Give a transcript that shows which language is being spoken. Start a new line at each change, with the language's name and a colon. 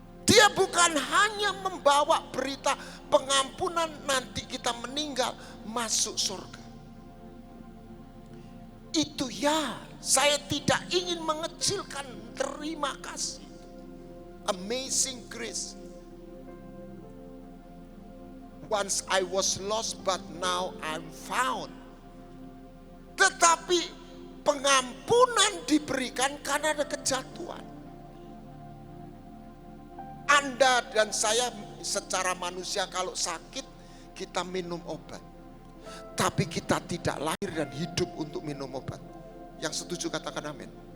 Indonesian: Dia bukan hanya membawa berita pengampunan nanti kita meninggal masuk surga. Itu ya, saya tidak ingin mengecilkan terima kasih.
English: Amazing grace. Once I was lost but now I'm found.
Indonesian: Tetapi pengampunan diberikan karena ada kejatuhan. Anda dan saya secara manusia kalau sakit kita minum obat. Tapi kita tidak lahir dan hidup untuk minum obat. Yang setuju katakan amin.